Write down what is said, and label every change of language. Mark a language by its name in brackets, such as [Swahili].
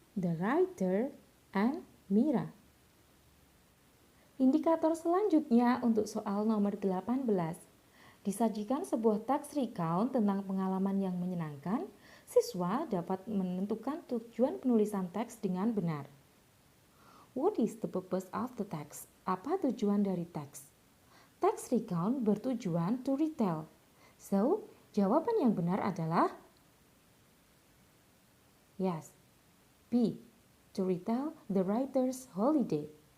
[English] The writer and Mira. [Indonesian] Indikator selanjutnya untuk soal nomor 18. Disajikan sebuah teks recount tentang pengalaman yang menyenangkan, siswa dapat menentukan tujuan penulisan teks dengan benar. [English] What is the purpose of the text? [Indonesian] Apa tujuan dari teks? Teks recount bertujuan [English] to retell. [Indonesian] So, Jawaban yang benar adalah yes, B. [English] To retell the writer's holiday.